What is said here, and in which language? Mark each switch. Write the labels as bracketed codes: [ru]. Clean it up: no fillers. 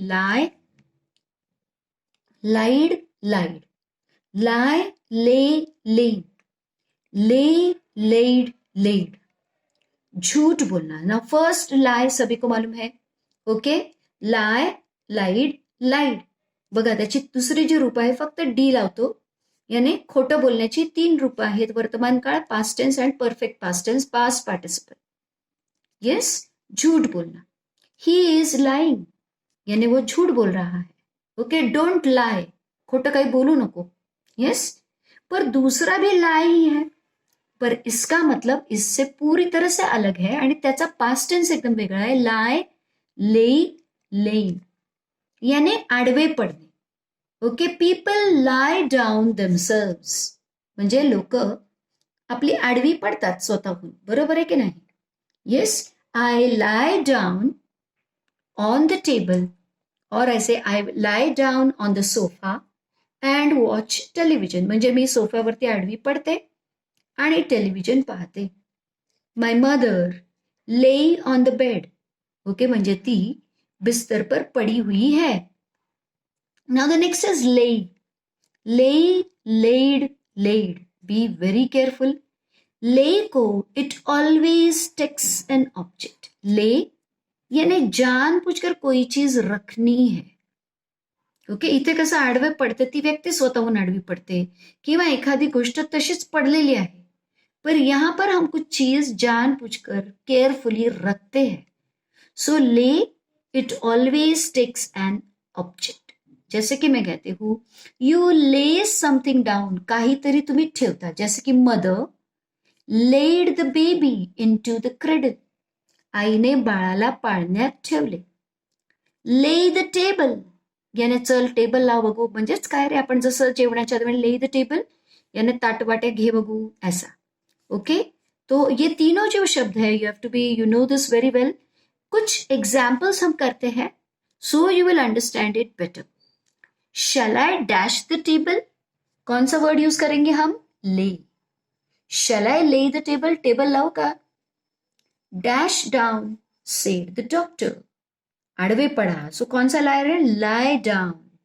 [en] lie, lied, lied, lie, lay, laid, lay, laid, laid, [hi] झूठ बोलना. ना फर्स्ट लाई सभी को मालूम है. [en] Okay, lie, lied, lied. [mr] बघा त्याची दुसरी जी रूप आहे फक्त डी लावतो, याने खोटं बोलण्याची 3 रूप आहेत, वर्तमान काळ, past tense and perfect past tense, past participle. [hi] Yes, झूठ बोलना. [en] he is lying [hi] यानी वो झूठ बोल रहा है. ओके, [en] don't lie, [mr] खोटं काही बोलू नको. [hi] यस, पर दूसरा भी लाई ही है, पर इसका मतलब इससे पूरी तरह से अलग है [mr] आणि त्याचा पास्ट टेन्स एकदम वेगळा आहे. लाई, लेई, लेईन याने आडवे पडणे. ओके, [en] people lie down themselves [mr] म्हणजे लोक आपली आडवी पडतात स्वतःहून. बरोबर आहे की नाही? [en] yes, I lie down on the table और ऐसे I lie down on the sofa and watch television [mr] म्हणजे मी सोफ्यावरती आडवी पडते आणि टेलिव्हिजन पाहते. [en] My mother lay on the bed. [hi] ओके, म्हणजे ती बिस्तर पर पड़ी हुई है. [en] Now the next is lay. Lay, laid, laid. Be very careful. Lay को it always takes an object. [hi] ले यानी जानबूझकर कोई चीज रखनी है. [mr] ओके, इथे कसं आडवे पडते, ती व्यक्ती स्वतःहून आडवी पडते किंवा एखादी गोष्ट तशीच पडलेली आहे, [hi] पर यहां पर हम कुछ चीज जानबूझकर केयरफुली रखते हैं. [en] So lay it always takes an object. [hi] जैसे कि मैं कहती हूँ [en] you lay something down, [mr] काहीतरी तुम्ही ठेवता. [en] जैसे की mother laid the baby into the cradle, [mr] आईने बाळाला पाळण्यात ठेवले. [en] lay the table [mr] याने चल टेबल लाव बघू, म्हणजेच काय रे, आपण जसं जेवणाच्या दरम्यान ले द टेबल याने ताट वाटे घे बघू, ऐसा. [en] okay, [hi] तो ये तीनों जो शब्द है [en] You have to be, you know this very well. [hi] कुछ एग्जाम्पल्स हम करते हैं [en] So you will understand it better. Shall I dash the table, [hi] कौन सा वर्ड यूज करेंगे हम? [en] Lay. Shall I lay the table, [hi] टेबल लाओ का? [en] dash down said the doctor, [hi] आडवे पड़ा, सो कौन सा लाई रहे? [en] Lie down.